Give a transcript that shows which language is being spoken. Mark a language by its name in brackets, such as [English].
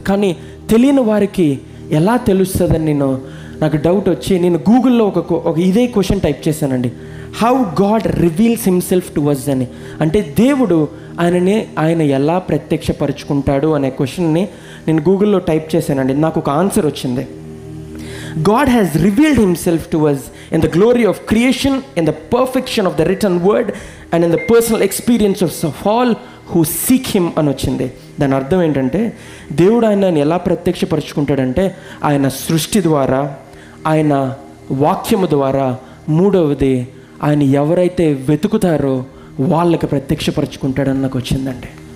[Telugu] కానీ తెలియని వారికి ఎలా తెలుస్తుందని నాకు డౌట్ వచ్చి నేను గూగుల్లో ఒక ఇదే క్వశ్చన్ టైప్ చేశానండి. [English] how God reveals himself to us [Telugu] అని. అంటే దేవుడు ఆయన ఎలా ప్రత్యక్షపరుచుకుంటాడు అనే క్వశ్చన్ని నేను గూగుల్లో టైప్ చేశానండి. నాకు ఒక ఆన్సర్ వచ్చింది. [English] God has revealed himself to us in the glory of creation, in the perfection of the written word, and in the personal experiences of all who seek him [Telugu] అని వచ్చింది. దాని అర్థం ఏంటంటే దేవుడు ఆయనని ఎలా ప్రత్యక్షపరుచుకుంటాడంటే ఆయన సృష్టి ద్వారా, ఆయన వాక్యము ద్వారా, మూడవది ఆయన ఎవరైతే వెతుకుతారో వాళ్ళకి ప్రత్యక్షపరుచుకుంటాడని నాకు వచ్చిందండి.